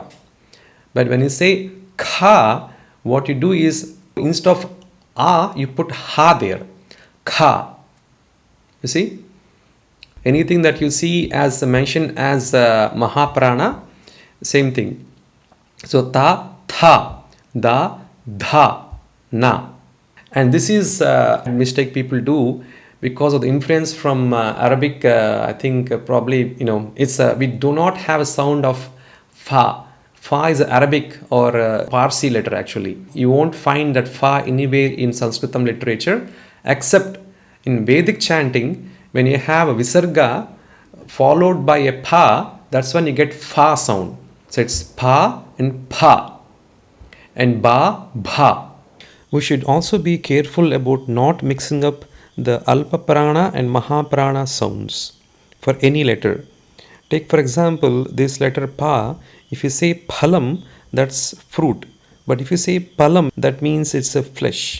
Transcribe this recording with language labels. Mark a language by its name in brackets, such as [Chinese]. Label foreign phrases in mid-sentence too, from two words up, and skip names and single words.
[English] But when you say kha, what you do is, instead of a, you put ha there. Kha. You see? Anything that you see as mentioned as Mahaprana, same thing. So ta, tha, da, dha, na. And this is a mistake people do. because of the influence from Arabic. I think probably, it's we do not have a sound of fa. Fa is Arabic or Parsi letter actually. You won't find that fa anywhere in Sanskritam literature except in Vedic chanting. When you have a visarga followed by a pa, that's when you get fa sound. So it's pa and pa and ba, bha. We should also be careful about not mixing up the Alpa Prana and Mahaprana sounds for any letter. Take for example this letter pa. If you say phalam, that's fruit. But if you say palam, that means it's a flesh.